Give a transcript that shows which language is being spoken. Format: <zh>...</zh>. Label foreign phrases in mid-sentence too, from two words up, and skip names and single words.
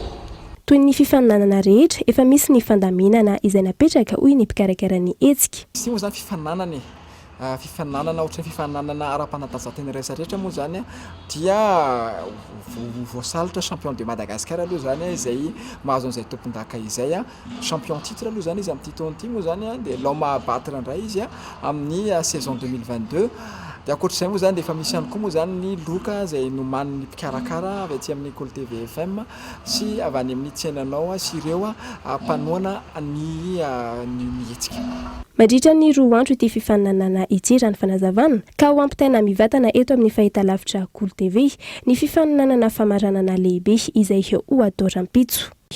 <mg>Toy ny fifaninanana rehetra efa misy ny fandaminana izay napetraka hoy ny mpikarakara ny hetsika. Sy moa zany fifaninanana fifaninanana ohatran'ny fifaninanana ara-panatanjahantena rehetrarehetra moa zany dia voasalitra</mg> <fr>champion de Madagascar</fr> <mg>aloha zany izay mahazo an'izay tompon-daka izay champion titre aloha zany izy amin'ny titon'ity moa zany dia</mg> <fr>l'homme à battre</fr> <mg>indray izy amin'ny saison 2022. dia ankoatr'izay moa zany dia efa misy ihany koa moa zany ny loka izay noman'ny mpikarakara avy aty amin'ny École TV FM sy avy any amin'ny tsenanao sy ireo mpanoana ny hetsika. Mandritra ny 2 andro ity fifaninanana ity raha ny fanazavana ka ho ampitaina mivatana eto amin'ny fahitalavitra Cool TV ny fifaninanana famaranana lehibe izay Oadorampitso.</mg>